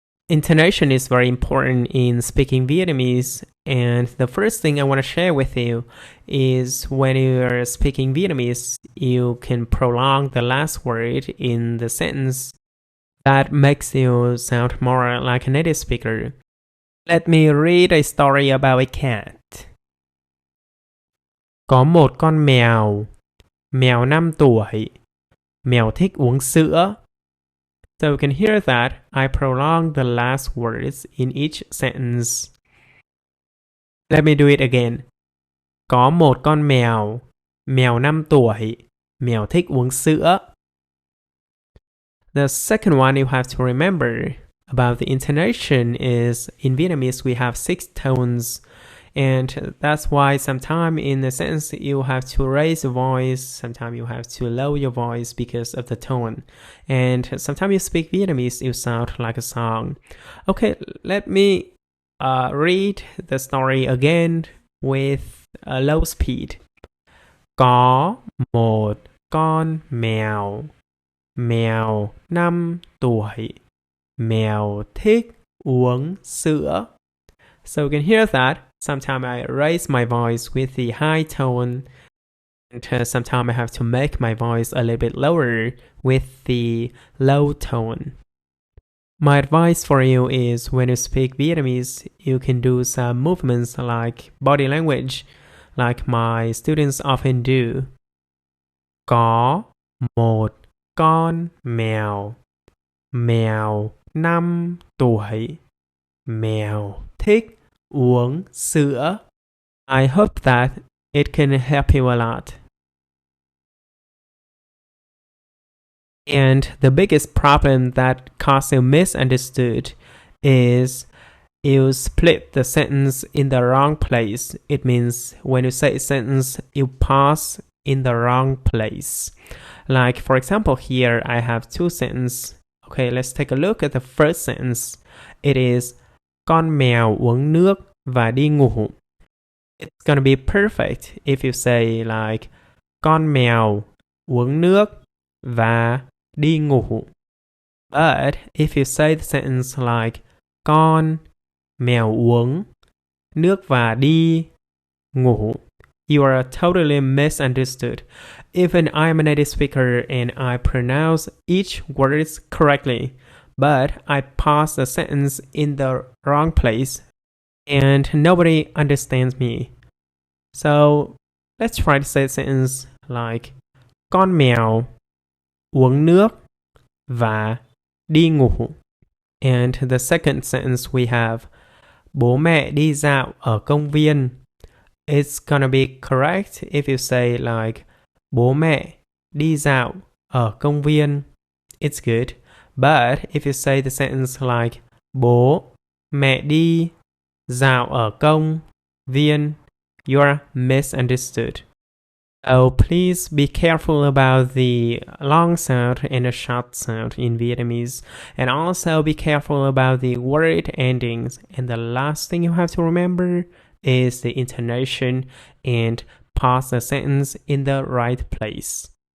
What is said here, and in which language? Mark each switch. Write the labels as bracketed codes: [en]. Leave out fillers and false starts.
[en] Intonation is very important in speaking Vietnamese, and the first thing I want to share with you is when you are speaking Vietnamese, you can prolong the last word in the sentence. That makes you sound more like a native speaker. Let me read a story about a cat. [vi] Có một con mèo, mèo 5 tuổi, mèo thích uống sữa. [en] So you can hear that I prolong the last words in each sentence. Let me do it again. [vi] Có một con mèo, mèo 5 tuổi, mèo thích uống sữa. [en] The second one you have to remember about the intonation is in Vietnamese we have 6 tones, and that's why sometimes in the sentence you have to raise your voice, sometimes you have to lower your voice because of the tone, and sometimes you speak Vietnamese you sound like a song. Okay, let me read the story again with a low speed. [vi] Có một con mèo, mèo 5 tuổi, mèo thích uống sữa. [en] So you can hear that. Sometimes I raise my voice with the high tone, and sometimes I have to make my voice a little bit lower with the low tone. My advice for you is when you speak Vietnamese, you can do some movements like body language, like my students often do. [vi] Có một con mèo, mèo 5 tuổi, mèo thích uống sữa. [en] I hope that it can help you a lot. And the biggest problem that causes you misunderstood is you split the sentence in the wrong place. It means when you say a sentence, you pause in the wrong place. Like, for example, here I have 2 sentences. Okay, let's take a look at the first sentence. It is [vi] con mèo uống nước và đi ngủ. [en] It's gonna be perfect if you say like [vi] con mèo uống nước và đi ngủ. [en] But if you say the sentence like [vi] con mèo uống nước và đi ngủ, [en] you are totally misunderstood. Even I'm a native speaker and I pronounce each word correctly, but I pause the sentence in the wrong place and nobody understands me. So let's try to say the sentence like [vi] con mèo uống nước và đi ngủ. [en] And the second sentence we have [vi] bố mẹ đi dạo ở công viên. [en] It's gonna be correct if you say like [vi] bố mẹ đi dạo ở công viên. [en] It's good. But if you say the sentence like [vi] bố mẹ đi dạo ở công viên, [en] you are misunderstood. So please be careful about the long sound and the short sound in Vietnamese, and also be careful about the word endings. And the last thing you have to remember is the intonation and pause the sentence in the right place.